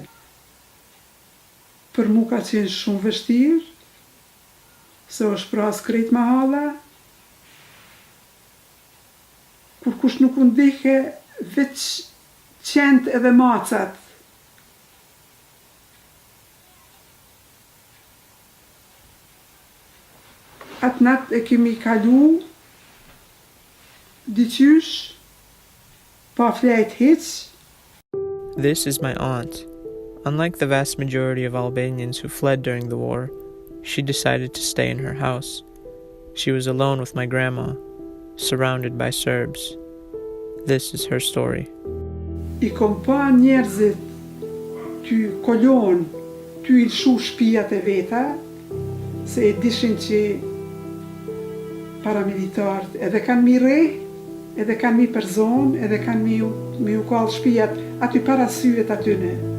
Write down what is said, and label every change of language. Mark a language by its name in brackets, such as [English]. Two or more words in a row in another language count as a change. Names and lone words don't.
[Albanian] Për mu ka qenë shumë vështirë, se është pras krejt mahala, kur kush nuk u ndihe veç qent edhe macat. Atë natë e kemi kalu diqysh, pa flejt hiç. [English] This is my aunt. Unlike the vast majority of Albanians who fled during the war, she decided to stay in her house. She was alone with my grandma, surrounded by Serbs. This is her story. [Albanian] I kom pa njerëzit ty kolon, ty I lshu shtëpiat e veta, se e dishin që paramilitarët edhe kanë mi re, edhe kanë mi përzon, edhe kanë mi u kallë shtëpiat aty para syet atyne.